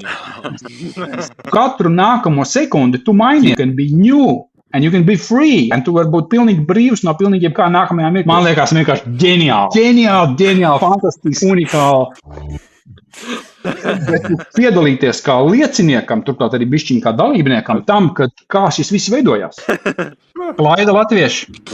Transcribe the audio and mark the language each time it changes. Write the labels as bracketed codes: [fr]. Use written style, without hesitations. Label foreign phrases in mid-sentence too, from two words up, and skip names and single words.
[lv] Katru nākamo sekundi tu maini. [en] You can be new and you can be free. [lv] Un tu vari būt pilnīgi brīvs no pilnīgi jebkā nākamajā mirklī. Man liekas vienkārši ģeniāli, fantastiski, unikāli. Bet piedalīties kā lieciniekam, turklāt arī bišķiņ kā dalībniekam, tam, kā šis viss veidojās. Laida latvieši.